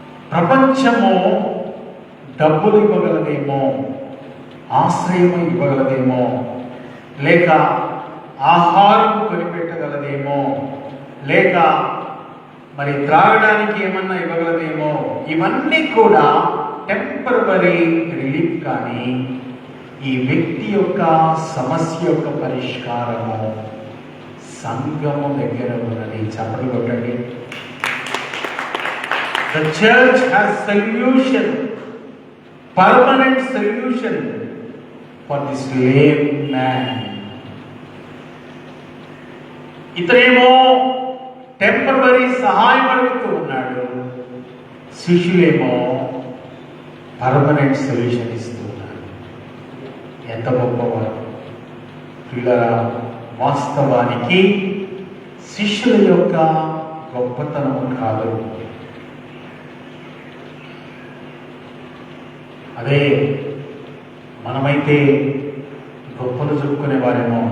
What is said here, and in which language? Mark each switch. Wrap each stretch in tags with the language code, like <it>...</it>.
<te>ప్రపంచము డబ్బులు ఇవ్వగలదేమో, ఆశ్రయము ఇవ్వగలదేమో, లేక ఆహారం కొనిపెట్టగలదేమో, లేక మరి త్రాగడానికి ఏమన్నా ఇవ్వగలదేమో. ఇవన్నీ కూడా</te> <en>Temporary relief.</en> <te>కానీ ఈ వ్యక్తి యొక్క సమస్య యొక్క పరిష్కారము సంఘము దగ్గర ఉన్నది. చప్పట్లు కొట్టండి.</te> <en>The church has solution, permanent solution for this lame man.</en> <te>ఇతనేమో టెంపరరీ సహాయం అడుగుతూ ఉన్నాడు, శిష్యులేమో</te> <en>permanent solution</en> <te>ఇస్తూ ఉన్నారు. ఎంత గొప్పవారు పిల్లల! వాస్తవానికి శిష్యుల యొక్క గొప్పతనం కాదు, అదే మనమైతే గొప్పలు చెప్పుకునే వారేమో.</te>